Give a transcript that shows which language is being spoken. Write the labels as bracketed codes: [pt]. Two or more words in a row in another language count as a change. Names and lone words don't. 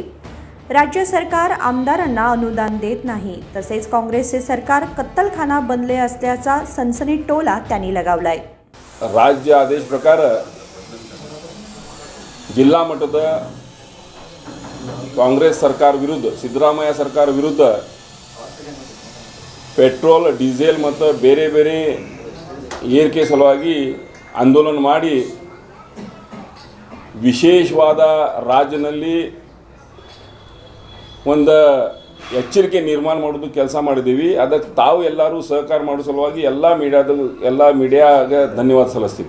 [mr] राज्य सरकार आमदारांना अनुदान देत नाही, तसेच काँग्रेसचे सरकार कत्तलखाना बनले असल्याचा सनसनीत टोला त्यांनी लगावलाय। [kn] ರಾಜ್ಯ ಆದೇಶ ಪ್ರಕಾರ ಜಿಲ್ಲಾ ಮಟ್ಟದ ಕಾಂಗ್ರೆಸ್ ಸರ್ಕಾರ ವಿರುದ್ಧ ಸಿದ್ದರಾಮಯ್ಯ ಸರ್ಕಾರ ವಿರುದ್ಧ ಪೆಟ್ರೋಲ್ ಡೀಸೆಲ್ ಮತ್ತು ಬೇರೆ ಬೇರೆ ಏರಿಕೆ ಸಲುವಾಗಿ ಆಂದೋಲನ ಮಾಡಿ ವಿಶೇಷವಾದ ರಾಜ್ಯದಲ್ಲಿ ಒಂದು ಎಚ್ಚರಿಕೆ ನಿರ್ಮಾಣ ಮಾಡೋದು ಕೆಲಸ ಮಾಡಿದೀವಿ। ಅದಕ್ಕೆ ತಾವು ಎಲ್ಲರೂ ಸಹಕಾರ ಮಾಡೋ ಸಲುವಾಗಿ ಎಲ್ಲ ಮೀಡಿಯಾಗೆ ಧನ್ಯವಾದ ಸಲ್ಲಿಸ್ತೀವಿ।